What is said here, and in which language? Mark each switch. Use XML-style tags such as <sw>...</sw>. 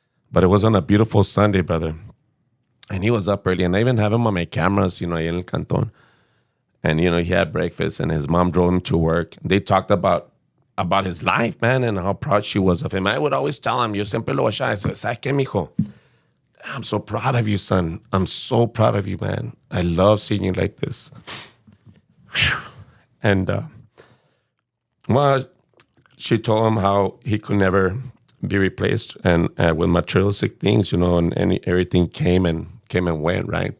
<en>But it was on a beautiful Sunday, brother. And he was up early. And I even have him on my cameras,</en> <es>ahí en el cantón.</es> <en>And, he had breakfast, and his mom drove him to work. They talked about his life, man, and how proud she was of him. I would always tell him,</en> <es>yo siempre lo decía, ¿sabes qué, mijo?</es> <en>I'm so proud of you, son. I'm so proud of you, man. I love seeing you like this. And, well, she told him how he could never be replaced, and with materialistic things, and everything came and went, right?</en>